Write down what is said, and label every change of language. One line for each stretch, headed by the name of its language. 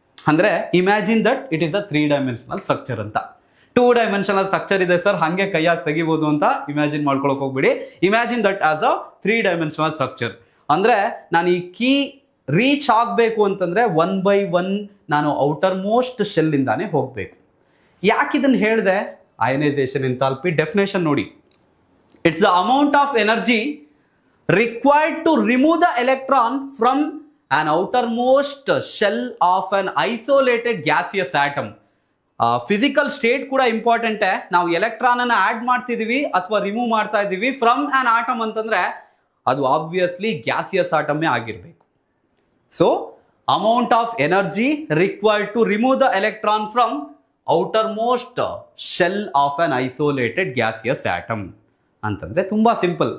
Kannada: ಅಂದ್ರೆ
English: imagine that it is a 3 dimensional structure
Kannada: ಅಂತ. 2 dimensional structure ಇದೆ ಸರ್, ಹಂಗೆ ಕೈಯಾಗಿ ತೆಗಿಬಹುದು ಅಂತ ಇಮ್ಯಾಜಿನ್ ಮಾಡ್ಕೊಳಕ್ ಹೋಗ್ಬಿಡಿ.
English: Imagine that as a 3 dimensional structure.
Kannada: ಅಂದ್ರೆ ನಾನು ಈ ಕೀ ರೀಚ್ ಆಗಬೇಕು ಅಂತಂದ್ರೆ 1 by 1 ನಾನು ಔಟರ್ ಮೋಸ್ಟ್ ಶೆಲ್ ಇಂದಾನೆ ಹೋಗ್ಬೇಕು. ಯಾಕೆ ಇದನ್ನ ಹೇಳಿದೆ? ಅಯನೈಸೇಷನ್ ಎಂಥಾಲ್ಪಿ ಡೆಫಿನೇಷನ್ ನೋಡಿ.
English: It's the amount of energy required to remove the electron from an outermost shell of an isolated gaseous atom.
Kannada: Physical state ಕೂಡ ಇಂಪಾರ್ಟೆಂಟ್. ನಾವು ಎಲೆಕ್ಟ್ರಾನ್ ಅನ್ನ ಆಡ್ ಮಾಡ್ತಿದೀವಿ ಅಥವಾ ರಿಮೂವ್ ಮಾಡ್ತಾ ಇದೀವಿ ಫ್ರಮ್ ಆನ್ ಆಟಮ್ ಅಂತಂದ್ರೆ ಅದು ಆಬ್ವಿಯಸ್ಲಿ ಗ್ಯಾಸಿಯಸ್ ಆಟಮೇ ಆಗಿರ್ಬೇಕು.
English: so amount of energy required to remove the electron from outermost shell of an isolated gaseous atom
Kannada: ಅಂತಂದ್ರೆ ತುಂಬಾ ಸಿಂಪಲ್.